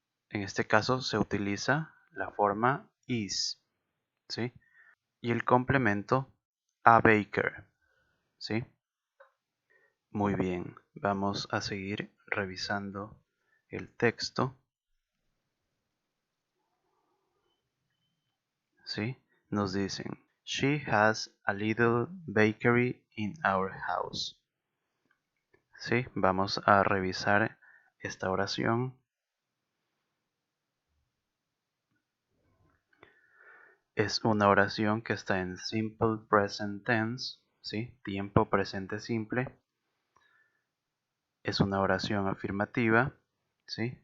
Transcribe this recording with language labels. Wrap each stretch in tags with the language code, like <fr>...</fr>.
<es>En este caso se utiliza la forma is, ¿sí? Y el complemento a baker, ¿sí? Muy bien, vamos a seguir revisando el texto, ¿sí? Nos dicen,</es> <en>she has a little bakery in our house,</en> <es>¿sí? Vamos a revisar esta oración. Es una oración que está en simple present tense, ¿sí? Tiempo presente simple. Es una oración afirmativa, ¿sí?</es>